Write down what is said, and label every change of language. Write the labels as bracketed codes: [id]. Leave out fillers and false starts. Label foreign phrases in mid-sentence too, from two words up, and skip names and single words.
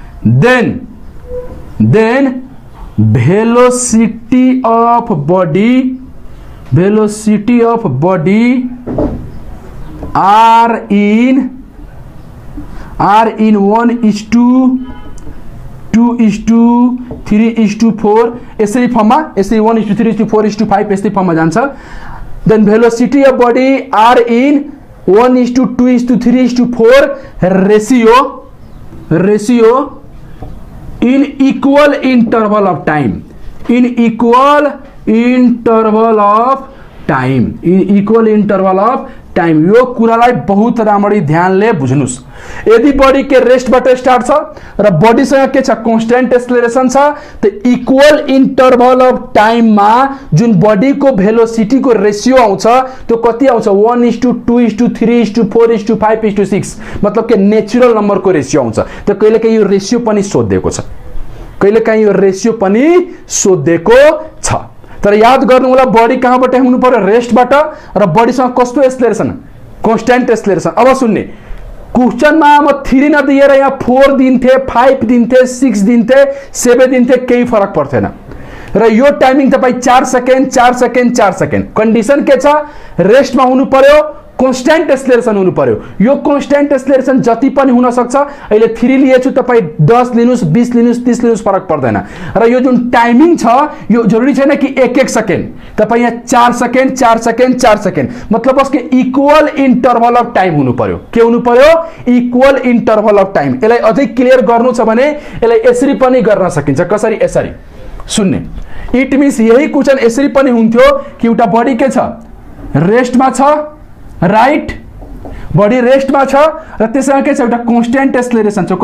[en] then velocity of body are in [ne] 1:2:3:4 यसरी फर्ममा, यसरी 1:3:4:5 यस्तै फर्ममा जान्छ। [en] then velocity of body are in 1:2:3:4 ratio in equal interval of time, [ne] यो कुरालाई बहुत राम्ररी ध्यानले बुझ्नुस्। यदि बॉडी के रेस्टबाट स्टार्ट छ र बॉडी सँग के छ? [en] कांस्टेंट एक्सेलरेशन [ne] छ, त [en] इक्वल इंटरवल अफ टाइम [ne] मा जुन बॉडी को भेलोसिटी को रेशियो आउँछ त्यो कति आउँछ? 1:2:3:4:5:6। मतलब के [en] नेचुरल नंबर [ne] को रेशियो आउँछ। त कहिलेकाहीँ यो रेशियो पनि सोधिएको छ, तर याद गर्नु होला बॉडी कहाँबाट हुनु पर्यो? रेस्टबाट। र बॉडी सँग कस्तो एक्सेलरेशन? [en] कांस्टेंट एक्सेलरेशन। [ne] अब सुन्ने, क्वेश्चन में म 3 नदिएर यहाँ 4 दिन्थे, 5 दिन्थे, 6 दिन्थे, 7 दिन्थे, केही फरक पर्थेन। र यो टाइमिङ तपाई 4 [en] सेकेन्ड कन्डिसन [ne] के छ? रेस्टमा हुनु पर्यो, [en] कांस्टेंट एक्सेलरेशन [ne] हुनु पर्यो। यो [en] कांस्टेंट एक्सेलरेशन [ne] जति पनि हुन सक्छ। अहिले 3 लिएछु, तपाई 10 लिनुस्, 20 लिनुस्, 30 लिनुस्, फरक पर्दैन। र यो जुन टाइमिङ छ यो जरुरी छैन कि 1 सेकेन्ड। तपाई यहाँ 4 सेकेन्ड मतलब उसके [en] इक्वल इंटरवल अफ टाइम [ne] हुनु पर्यो। के हुनु पर्यो? [en] equal interval of time. [ne] यसलाई अझै क्लियर गर्नु छ भने यसलाई यसरी पनि गर्न सकिन्छ। कसरी? यसरी सुन्ने। [en] इट मीन्स [ne] यही क्वेशन यसरी पनि हुन्थ्यो कि एउटा बॉडी के छ? रेस्टमा छ। राइट? बॉडी रेस्टमा छ र त्यसमा के छ? एउटा [en] कांस्टेंट एक्सेलरेशन [ne] छ।